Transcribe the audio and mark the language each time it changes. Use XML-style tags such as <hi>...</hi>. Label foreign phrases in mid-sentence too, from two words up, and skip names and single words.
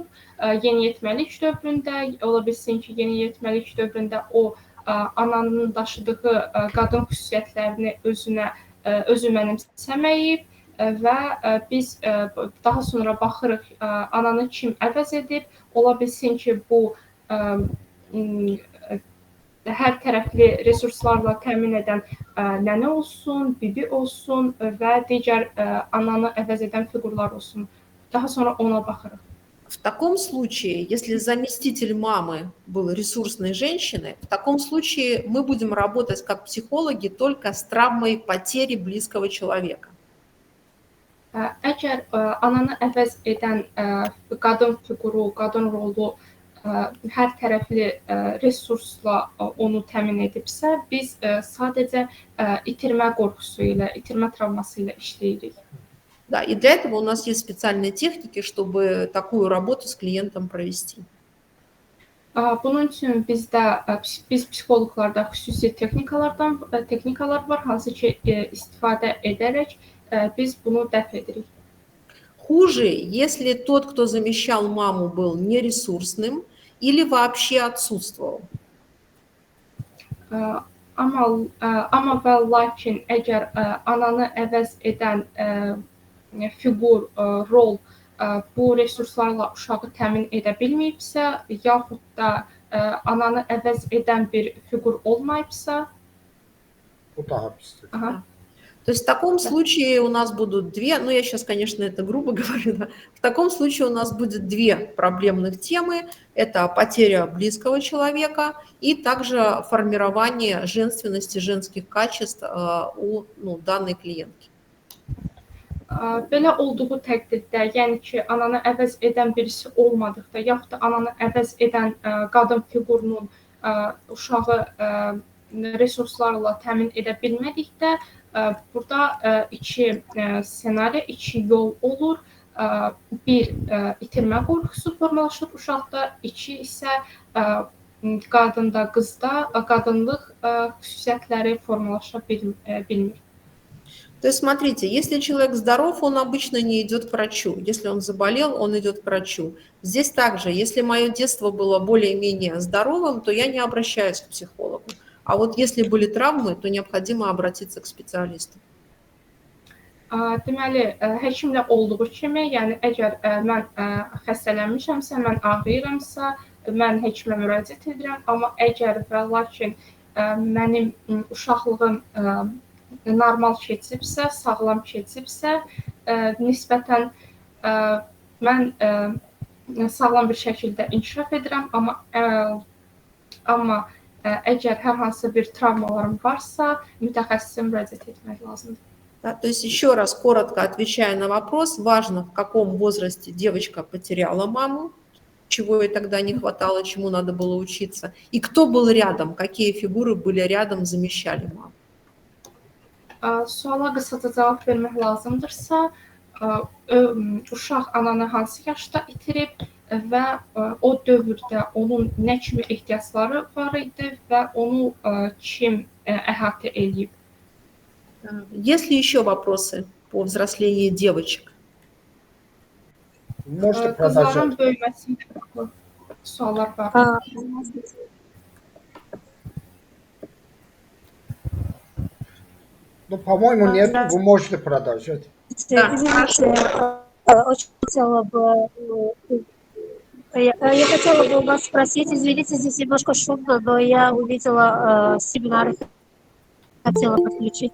<az>Yeniyetməlik dövründə, ola bilsin ki, yeniyetməlik dövründə o ananın daşıdığı qadın xüsusiyyətlərini özü mənimsəməyib və biz daha sonra baxırıq ananı kim əvəz edib. Ola bilsin ki, bu hər tərəfli resurslarla təmin edən nənə olsun, bibi olsun və digər ananı əvəz edən fiqurlar olsun. Daha sonra ona baxırıq.</az> <ru>В таком случае, если заместитель мамы был ресурсной женщиной, в таком случае мы будем работать как психологи только с травмой потери близкого человека.</ru> <az>Əgər ananı əvəz edən qadın fiquru, qadın rolu hər tərəfli resursla onu təmin edibsə, biz sadəcə itirmə qorxusu ilə, itirmə travması ilə işləyirik.</az> <ru>Да, и для этого у нас есть специальные техники, чтобы такую работу с клиентом провести.</ru> <az>Bunun üçün biz psixoloqlarda xüsusi texnikalar var, hansı ki istifadə edərək biz bunu dəf edirik.</az> <ru>Хуже, если тот, кто замещал маму, был нересурсным или вообще отсутствовал.</ru> <az>Amma və lakin əgər ananı əvəz edən fiqur, rol bu resurslarla uşağı təmin edə bilməyibsə, yaxud da ananı əvəz edən bir fiqur olmayıbsa, Bu daha pisdir.</az> <ru>То есть в таком случае у нас будут две, ну я сейчас, конечно, это грубо говорю, да, в таком случае у нас будет две проблемных темы. Это потеря близкого человека и также формирование женственности, женских качеств у данной клиентки.</ru> <az>Belə olduğu təqdirdə, yəni ki, ananı əvəz edən birisi olmadıqda, yaxud da ananı əvəz edən qadın fiqurunun uşağı resurslarla təmin edə bilmədikdə, burada iki senari, iki yol olur. Bir, itirmə qorxusu formalaşır uşaqda, iki isə qadında, qızda qadınlıq xüsusiyyətləri formalaşa bilmir.</az> <ru>То есть, смотрите, если человек здоров, он обычно не идет к врачу. Если он заболел, он идет к врачу. Здесь также, если мое детство было более-менее здоровым, то я не обращаюсь к психологу. А вот если были травмы, то необходимо обратиться к специалисту.</ru> <az>Deməli, həkimlə olduğu kimi, yəni əgər mən xəstələnmişəmsə, mən ağrıyıramsa, mən həkimə müraciət edirəm. Amma əgər və lakin mənim uşaqlığım normal keçibsə, sağlam keçibsə, nisbətən mən sağlam bir şəkildə inkişaf edirəm, amma əgər hər hansı bir travmalarım varsa, mütəxəssisə müraciət etmək lazımdır.</az> <ru>Да, то есть еще раз коротко отвечая на вопрос, важно, в каком возрасте девочка потеряла маму, чего ей тогда не хватало, чему надо было учиться, и кто был рядом, какие фигуры были рядом, замещали маму.</ru> <az>Suala qısaca cavab vermək lazımdırsa, uşaq ananı hansı yaşda itirib və o dövrdə onun nə kimi ehtiyacları var idi və onu kim əhatə edib.</az> <ru>Есть ли еще вопросы по взрослению девочек? Можете</ru> <az>Qızların</az> <ru>продолжать.</ru> <az>böyüməsində bağlı suallar var.</az> <ru>Ну, по-моему, нет. Вы можете продолжать. Извините, очень хотела бы... Я хотела бы у вас спросить, извините, здесь немножко шумно, но я увидела семинар, хотела подключить.</ru>